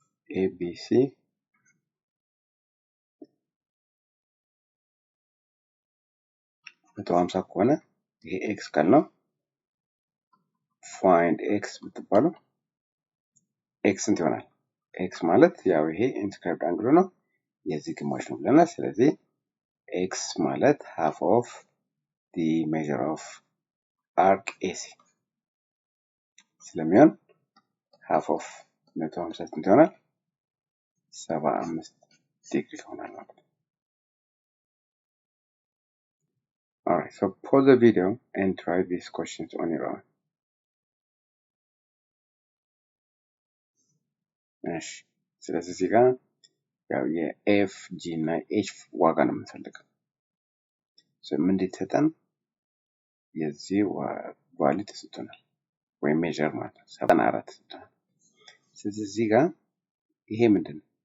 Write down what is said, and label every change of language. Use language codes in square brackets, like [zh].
[am] ABC 150 ከሆነ ይሄ ኤክስ ካል ነው [en] find x [am] ብትባሉ ኤክስ ስንት ይሆናል? ኤክስ ማለት ያው ይሄ ኢንስክራይብድ አንግሉ ነው የዚህ ግማሽ ነው ብለናል። ስለዚህ ኤክስ ማለት [en] half of the measure of arc AC ስለሚሆን half of 150 [am] ስንት ይሆናል? 75 ዲግሪ ይሆናል ማለት ነው። [en] Alright, so pause the video and try these questions on your own. [am] እሺ ስለዚህ እዚህ ጋር ያው የኤፍ ጂ እና ኤች ዋጋ ነው የምንፈልገው። ምን እንዲተጠን የዚህ ቫልዩ ተሰጥቶናል ወይም ሜዠር ማለት ነው 74 ተሰጥቶናል። ስለዚህ እዚህ ጋር ይሄ ምንድነው?